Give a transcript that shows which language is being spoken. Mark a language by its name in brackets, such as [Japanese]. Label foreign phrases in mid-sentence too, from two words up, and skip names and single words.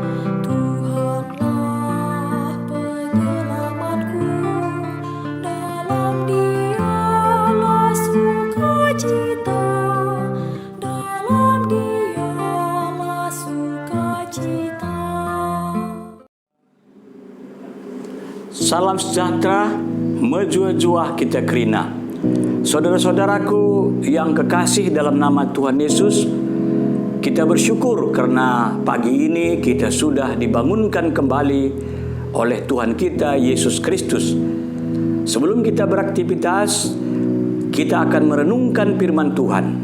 [Indonesian] Tuhanlah penyelamatku, dalam Dialah sukacita, dalam Dialah sukacita. Salam sejahtera, [Batak Karo] menjua-jua kita kerina. [Indonesian] Saudara-saudaraku yang kekasih dalam nama Tuhan Yesus, kita bersyukur karena pagi ini kita sudah dibangunkan kembali oleh Tuhan kita Yesus Kristus. Sebelum kita beraktivitas, kita akan merenungkan firman Tuhan.